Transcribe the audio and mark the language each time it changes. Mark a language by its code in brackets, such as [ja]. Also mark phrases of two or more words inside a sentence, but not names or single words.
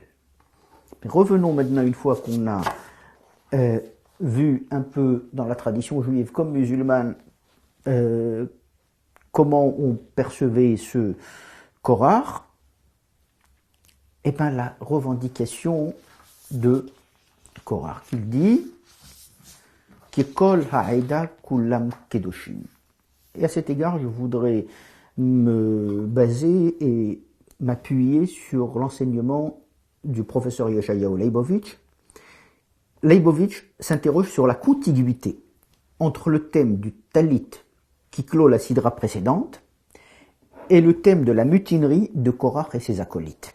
[fr] Mais revenons maintenant, une fois qu'on a vu un peu dans la tradition juive comme musulmane comment on percevait ce Korach. Et bien la revendication de Korach, il dit [he] כי כל העדה כולם קדושים. [fr] Et à cet égard, je voudrais me baser et m'appuyer sur l'enseignement du professeur Yeshayahu Leibovitch. Leibovitch s'interroge sur la contiguïté entre le thème du talit qui clôt la sidra précédente et le thème de la mutinerie de Korach et ses acolytes.